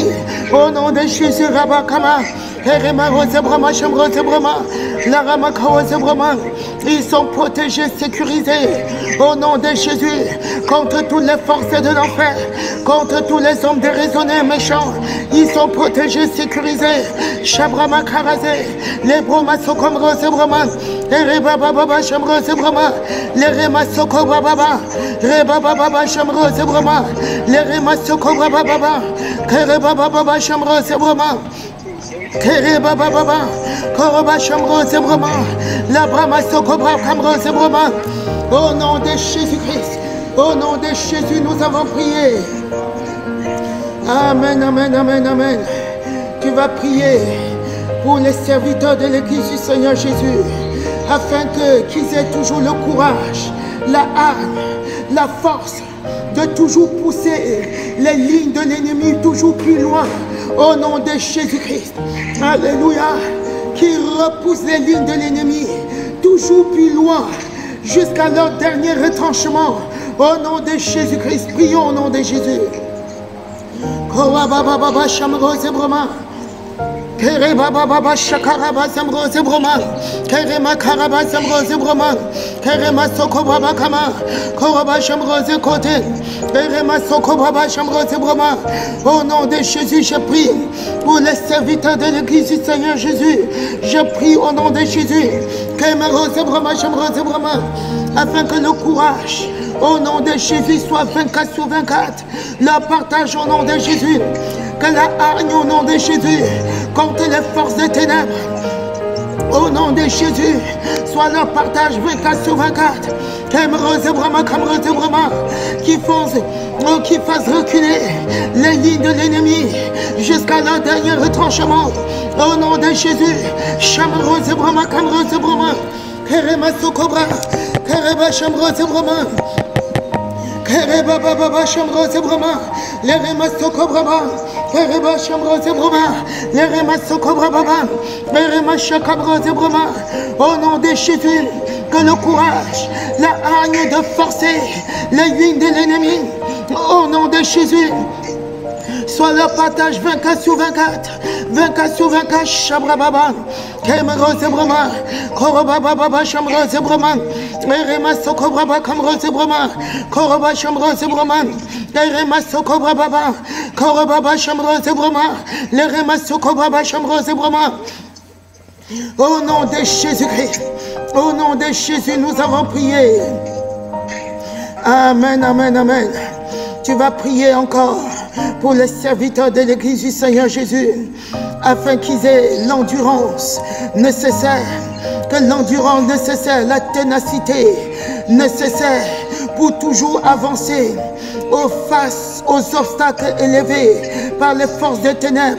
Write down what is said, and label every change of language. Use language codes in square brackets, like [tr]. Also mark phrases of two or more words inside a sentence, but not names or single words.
[fr] Au nom de Jésus, Rabakama, ils sont protégés, sécurisés. Au nom de Jésus, contre toutes les forces de l'enfer, contre tous les hommes déraisonnés, méchants, ils sont protégés, sécurisés. Shabrama Karazé, les Bromasokom Rosebraman, les Rebaba Shamrosebrama, les Remasoko Baba, Rebaba Shamrosebrama, les Remasoko Baba, Kerebaba Shamrosebrama. Kereba Baba, Koroba Shamro Zebroma, la Brahma Sokobra Kamro Zebroma. Au nom de Jésus-Christ, au nom de Jésus, nous avons prié. Amen, amen, amen, amen. Tu vas prier pour les serviteurs de l'Église du Seigneur Jésus, afin qu'ils aient toujours le courage, la âme, la force de toujours pousser les lignes de l'ennemi toujours plus loin. Au nom de Jésus-Christ, alléluia, qui repousse les lignes de l'ennemi toujours plus loin jusqu'à leur dernier retranchement. Au nom de Jésus-Christ, prions au nom de Jésus. Kereba Baba Shakaraba Samro Zebroma, Kerema Karaba Samro Zebroma, Kerema Soko Baba Kama, Koroba Shamro Zekote, Kerema Soko Baba Shamro Zebroma. Au nom de Jésus, je prie pour les serviteurs de l'Église du Seigneur Jésus. Je prie au nom de Jésus, Kerema Zebroma Shamro Zebroma, afin que le courage, au nom de Jésus, soit 24 sur 24. Le partage au nom de Jésus. Que la hargne au nom de Jésus contre les forces des ténèbres. Au nom de Jésus, soit leur partage 24 sur 24. Qui fasse reculer les lignes de l'ennemi jusqu'à leur dernier retranchement. Au nom de Jésus, Shamarose Brahma Kamrose Brahma, Kerema Sokobra, Kereba Shamrose Brahma. Kereba Baba Shamrose Brahma, les Remasoko Brahma, Kereba Shamrose Brahma, les Remasoko Brahma, les Remashakabrose Brahma. Au nom de Jésus, que le courage, la hargne de forcer les lignes de l'ennemi, au nom de Jésus, soit leur partage 24 sur 24, 24 sur 24, Shabrababa, Kemerose Brahma, Koroba Baba Shamrose Brahma, Rema Sokobraba Kamrose Brahma, Koroba Shamrose Brahma, Rema Sokobraba, Koroba Shamrose Brahma, le Rema Sokobraba Shamrose Brahma. Au nom de Jésus-Christ, au nom de Jésus, nous avons prié. Amen, amen, amen. Tu vas prier encore pour les serviteurs de l'Église du Seigneur Jésus, afin qu'ils aient l'endurance nécessaire, que l'endurance nécessaire, la ténacité nécessaire pour toujours avancer face aux obstacles élevés par les forces des ténèbres.